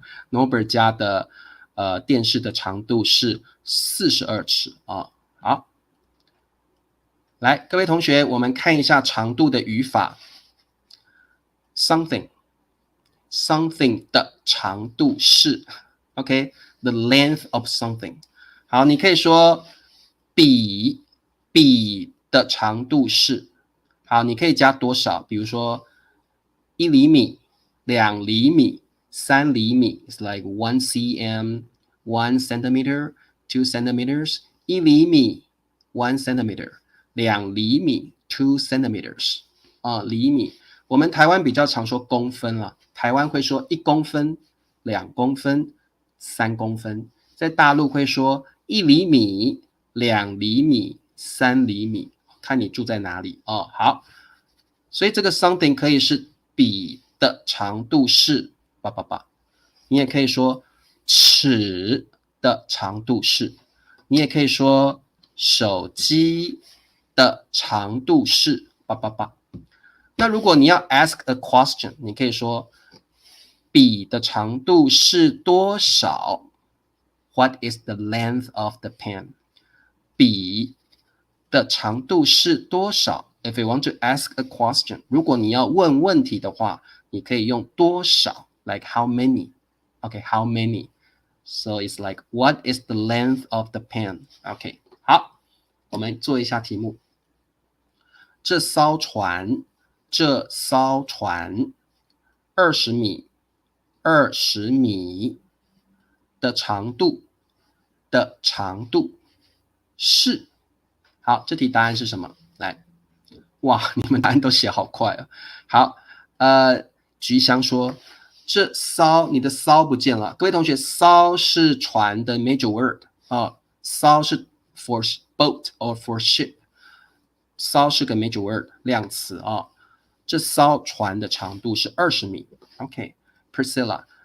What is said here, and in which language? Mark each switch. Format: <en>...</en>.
<zh>Norbert 家的电视的长度是42尺好，来，各位同学，我们看一下长度的语法。 something 的长度是 OK，</zh> <en>the length of something。</en> <zh>好，你可以说笔的长度是，好，你可以加多少？比如说1厘米、2厘米、3厘米 ，is like 1 cm、1 centimeter、2 centimeters。 1厘米 1 centimeter， 2厘米 2 centimeters。厘米，我们台湾比较常说公分了，台湾会说1公分、2公分、3公分，在大陆会说1厘米、2厘米、3厘米，看你住在哪里好，所以这个 something 可以是笔的长度是你也可以说尺的长度是，你也可以说手机的长度是那如果你要 ask a question， 你可以说笔的长度是多少？</zh> <en>What is the length of the pen？</en> <zh>笔的长度是多少？</zh> <en>If you want to ask a question，</en> <zh>如果你要问问题的话，你可以用多少</zh> <en>like how many OK how many So it's like what is the length of the pen OK</en> <zh>好，我们做一下题目。这艘船20米的长度是，好，这题答案是什么？来，哇，你们答案都写好快好，菊香说，这艘，你的艘不见了。各位同学，艘是船的 major word 艘是</zh> <en>for boat or for ship，</en> <zh>艘是个 major word 量词这艘船的长度是20米。OK， Priscilla，</zh>